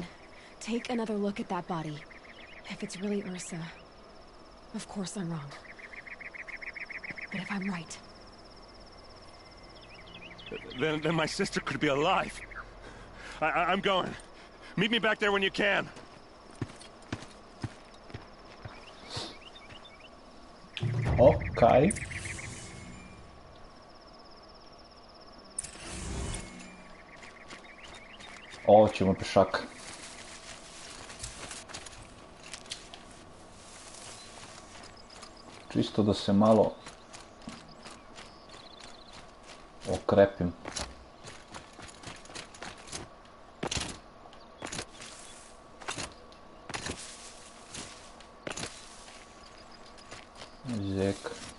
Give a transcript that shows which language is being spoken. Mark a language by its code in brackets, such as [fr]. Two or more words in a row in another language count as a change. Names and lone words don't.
[en] Take another look at that body. If it's really Ursa, of course I'm wrong. But if I'm right... Then my sister could be alive. I'm going. Meet me back there when you can. Okay. [sr] Ovo ćemo pešaka. Čisto da se malo okrepim. Zek.